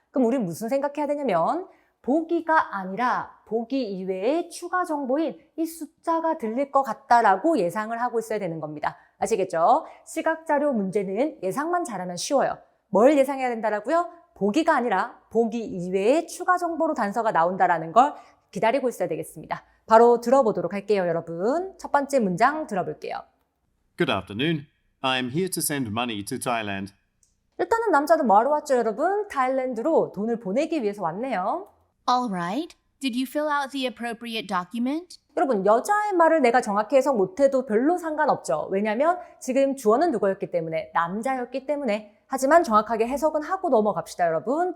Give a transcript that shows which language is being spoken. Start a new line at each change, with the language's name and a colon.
Korean: 그럼 우리는 무슨 생각해야 되냐면 보기가 아니라 보기 이외의 추가 정보인 이 숫자가 들릴 것 같다라고 예상을 하고 있어야 되는 겁니다. 아시겠죠? 시각자료 문제는 예상만 잘하면 쉬워요. 뭘 예상해야 된다라고요? 보기가 아니라 보기 이외의 추가 정보로 단서가 나온다라는 걸 기다리고 있어야 되겠습니다. 바로 들어보도록 할게요, 여러분. 첫 번째 문장 들어볼게요.
English: Good afternoon. I am here to send money to Thailand.
Korean: 일단은 남자는 뭐하러 왔죠, 여러분? 타일랜드로 돈을 보내기 위해서 왔네요.
English: All right. Did you fill out the appropriate document?
Korean: 여러분, 여자의 말을 내가 정확히 해석 못해도 별로 상관없죠. 왜냐면 지금 주어는 누구였기 때문에? 남자였기 때문에. 하지만 정확하게 해석은 하고 넘어갑시다, 여러분.